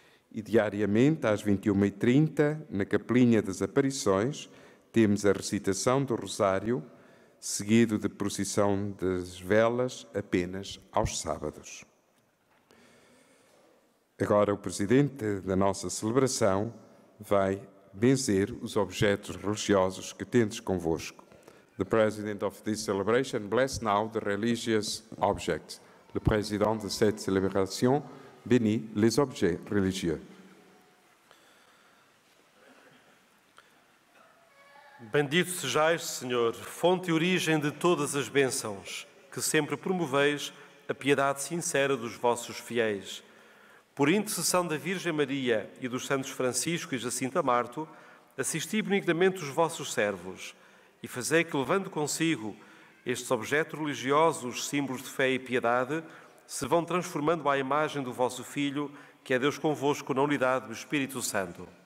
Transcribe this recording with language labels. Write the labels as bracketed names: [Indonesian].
[Portuguese] E diariamente às 21h30 na Capelinha das Aparições temos a recitação do Rosário, seguido de procissão das velas apenas aos sábados. Agora o presidente da nossa celebração vai benzer os objetos religiosos que tendes convosco. [English] The president of this celebration bless now the religious objects. [French] le président de cette célébration bénit les objets religieux. [Portuguese] Bendito sejais, Senhor, fonte e origem de todas as bênçãos, que sempre promoveis a piedade sincera dos vossos fiéis. Por intercessão da Virgem Maria e dos santos Francisco e Jacinta Marto, assisti benignamente os vossos servos e fazei que, levando consigo estes objetos religiosos, símbolos de fé e piedade, se vão transformando à imagem do vosso Filho, que é Deus convosco na unidade do Espírito Santo.